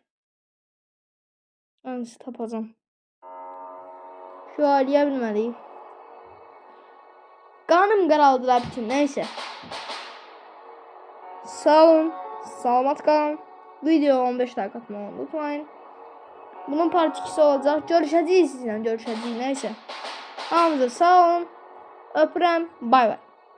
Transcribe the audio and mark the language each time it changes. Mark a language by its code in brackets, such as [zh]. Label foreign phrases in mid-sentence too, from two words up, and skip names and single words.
[az] Ben sizi tapacağım. Şu aliyə bilməliyim. Qanım qaraldılar bütün. Neyse. Sağ olun. Salamat qalın. [tr] Video 15 dakika atmayı unutmayın. Bunun part 2'si olacak. [az] Görüşəcəyik sizinlə. Görüşəcəyik. Neyse. Hamınıza sağ olun. Öpürəm. Bay bay.